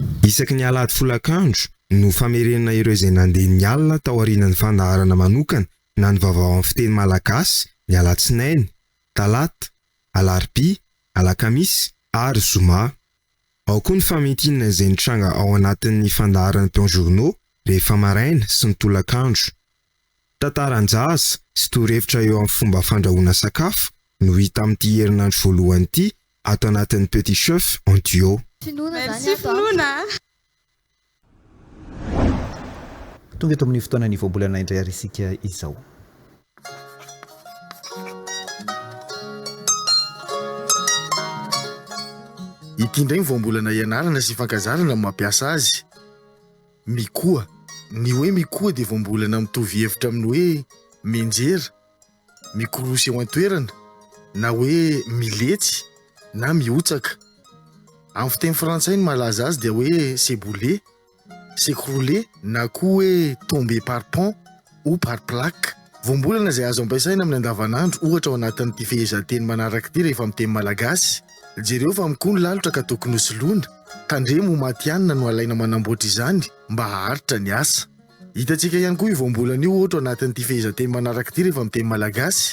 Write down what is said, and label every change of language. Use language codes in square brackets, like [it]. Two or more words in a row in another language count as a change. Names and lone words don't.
[mg] Isaky ny alahady folakandro no famerenana ireo izay nandeha ny alina tao aorian'ny fandaharana manokana na ny vaovao amin'ny fiteny malagasy ny alatsinainy, talata, alarobia, alakamisy ary zoma. Ao koa ny fametinana izay nitranga ao anatin'ny fandaharana Pion Journaux rehefa maraina sy ny tolakandro. Tantaran-jaza sy torohevitra eo amin'ny fomba fandrahoana sakafo no hita amin'ity herinandro voalohany ity ato anatin'ny Petit Chef en duo. Merci finoana. Tonga eto amin'ny fotoana ny voambolana indray ary isika izao. Ity indray ny voambolana ianarana sy fankazarana mampiasa azy. Mikoa. Ny hoe mikoa dia voambolana mitovy hevitra amin'ny hoe menjera, mikorosy eo an-toerana, na hoe miletsy, na miotsaka. Amin'ny fiteny frantsay ny malaza azy dia hoe [fr] s'ébouler, s'écrouler, [mg] na koa hoe [fr] tomber par pont ou par plaque. [mg] Voambolana izay azo ampiasaina amin'ny andavanandro ohatra ao anatin'ity fehezanteny manaraka ity rehefa amin'ny teny malagasy. Jereo fa mikoa ny lalitra ka tokony hosoloina, tandremo matianina no alaina manamboatra izany mba haharitra ny asa. Hitantsika ihany koa io voambolana io ohatra anatin'ity fehezanteny manaraka ity rehefa amin'ny teny malagasy.